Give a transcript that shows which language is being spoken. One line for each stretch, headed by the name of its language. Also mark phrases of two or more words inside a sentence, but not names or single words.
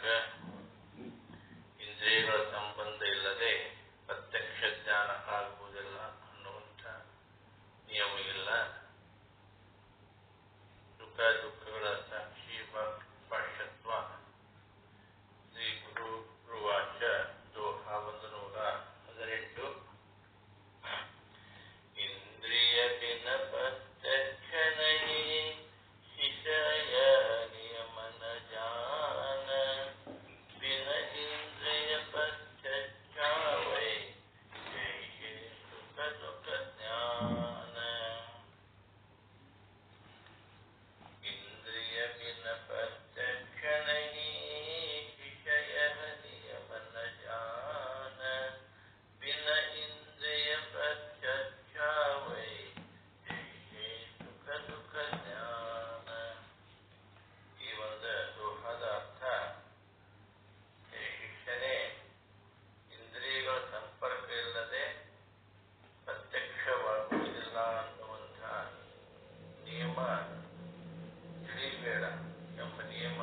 Kannada: ಇಂದ್ರಿಯಗಳ ಸಂಬಂಧ ಇಲ್ಲದೆ ಪ್ರತ್ಯಕ್ಷ ಜ್ಞಾನ ಆಗುವುದಿಲ್ಲ ಅನ್ನುವಂಥ ನಿಯಮ ಇಲ್ಲ. ಸುಖ ದುಃಖಗಳ ಸಾಕ್ಷಿ ಭಾಷ್ಯತ್ವ. ಶ್ರೀ ಗುರು ಗುರುವಾಚ ದೋಹ 118.
Hindi: इंद्रिय बिन प्रत्यक्ष नहीं विषय नियम न जान बिन इंद्रिय प्रत्यक्ष वै जैसे सुख दुख ज्ञान. इंद्रिय बिन प्रत्यक्ष नहीं विषय नियम न जान बिन इंद्रिय प्रत्यक्ष
Kannada: ಈ ಒಂದು ದೋಹದ ಅರ್ಥ, ಶಿಕ್ಷಣೆ ಇಂದ್ರಿಯಗಳ ಸಂಪರ್ಕ ಇಲ್ಲದೆ ಪ್ರತ್ಯಕ್ಷವಾಗುವುದಿಲ್ಲ ಅನ್ನುವಂಥ ನಿಯಮ ತಿಳಿಬೇಡ ಎಂಬ ನಿಯಮ.